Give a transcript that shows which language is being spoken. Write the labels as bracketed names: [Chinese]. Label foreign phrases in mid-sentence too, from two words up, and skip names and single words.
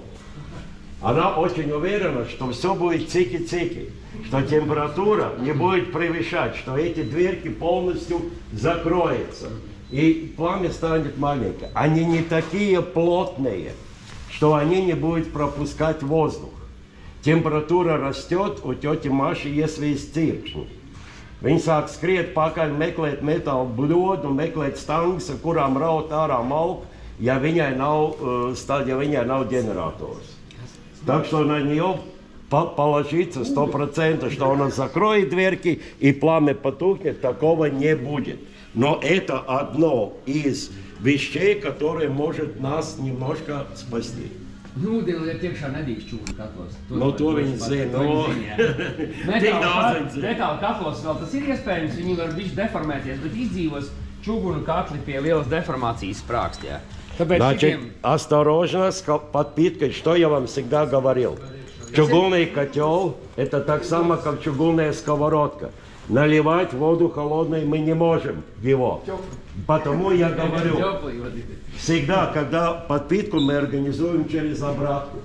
[Russian] Она очень уверена, что все будет цики-цики, что температура не будет превышать, что эти дверки полностью закроются. И пламя станет маленькое. Они не такие плотные, что они не будут пропускать воздух. Температура растет у тети Маши, если есть циркšņi. [Latvian] Viņa sāk skriet pakaļ, meklēt metālu bļodu, meklēt stangas, kurām raut ārā malku, ja viņai nav ģenerators. [Russian] Так что на нее положиться 100%, что она закроет дверки и пламя потухнет, такого не будет. Но это одно из вещей, которые может нас немножко спасти. [Latvian] Nu, ūdeni tiekšā nedrīkst čūgu katlos. No to viņi zina. Metāla katlos vēl tas ir iespējams, viņi var bišķi deformēties, bet izdzīvos čūgunu katli pie lielas deformācijas sprākstjā. [Russian] Значит, осторожно с подпиткой, что я вам всегда говорил. Чугунный котел – это так само, как чугунная сковородка. Наливать воду холодной мы не можем его. Потому я говорю, всегда, когда подпитку мы организуем через обратку.